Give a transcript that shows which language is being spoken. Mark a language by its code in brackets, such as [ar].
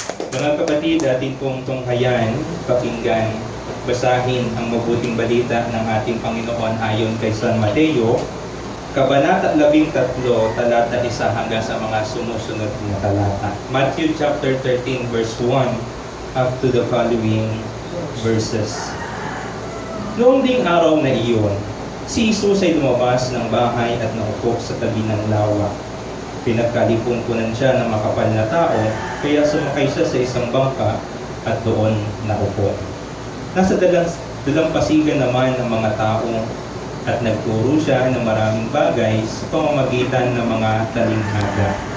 [tl] Mga kapatid, ating pong tunghayan, pakinggan at basahin ang mabuting balita ng ating Panginoon ayon kay San Mateo, Kabanata 13, talata 1 hanggang sa mga sumusunod na talata. [en] Matthew chapter 13, verse 1 up to the following verses. [tl] Noong ding araw na iyon, si Jesus ay lumabas ng bahay at naupo sa tabi ng lawa. Pinagkalipon-punan siya ng makapal na tao, kaya sumakay siya sa isang bangka at doon naupo. Nasa dalampasigan naman ng mga tao at nagturo siya ng maraming bagay sa pamamagitan ng mga talinhaga.